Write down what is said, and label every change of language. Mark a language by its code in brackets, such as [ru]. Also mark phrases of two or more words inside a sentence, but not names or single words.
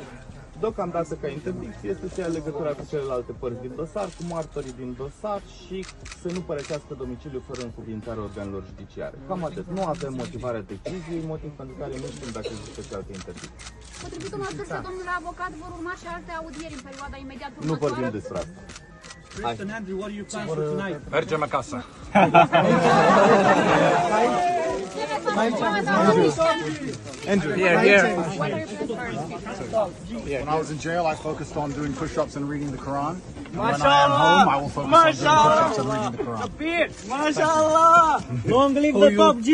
[ro] Deocamdată ca interdicție este să ia legătura cu celelalte părți din dosar, cu martorii din dosar și să nu părăsească domiciliul fără încuvințarea organelor judiciare. Cam atât. Nu avem motivarea deciziei, motiv pentru care nu știm dacă există și alte interdicții. Potrivit unor surse, domnule avocat, vor urma și alte audieri în perioada imediat următoare. Nu vorbim despre asta. [en] Tristan, Andrew, what are you planning for tonight? [ro] Mergem acasă. [en] Andrew, Here. What are your plans? When I was in jail, I focused on doing push-ups and reading the Quran. When I am home, I will focus on doing push-ups and reading the Quran. MashaAllah. Long live the Top G.